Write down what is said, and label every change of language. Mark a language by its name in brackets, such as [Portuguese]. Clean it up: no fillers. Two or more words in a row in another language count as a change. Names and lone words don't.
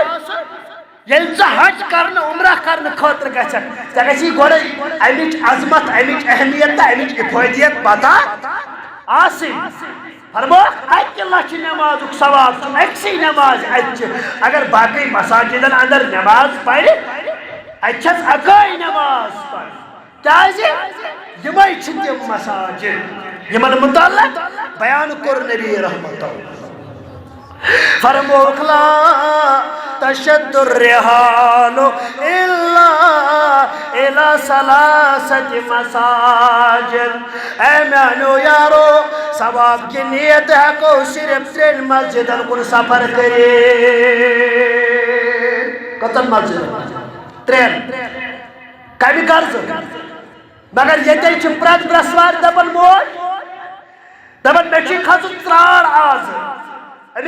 [Kashmiri] ییٚلہِ ژٕ حج کرنہٕ عمرہ کرنہٕ خٲطرٕ گژھکھ ژےٚ گژھی گۄڈے امِچ عظمت امِچ اہمیت تہٕ امِچ افٲدیت پتہ آسٕنۍ فرموکھ 1,00,000 نمازُک ثواب چھُ أکسٕے نماز اتہِ اگر باقی مساجدن اندر نماز پرِ اتہِ چھس اکٲے نماز پرِ کیازِ یمے چھِ تِم مساجد یمن متعلق بیان کوٚر نبی رحمت فرموکھ [Arabic] لا تشد الرحال الا الى 3 مساجد [Kashmiri] اے میانو یارو ثواب کی نیت ہیکو صرف 3 مسجدن کن سفر کٔرِتھ کتن مسجد 3 کمہِ غرضہٕ مگر ییٚتے چھِ پرٛٮ۪تھ برٛٮ۪سوارِ دپان موج دپان مےٚ چھُے کھسُن ژرٛار آز أمِس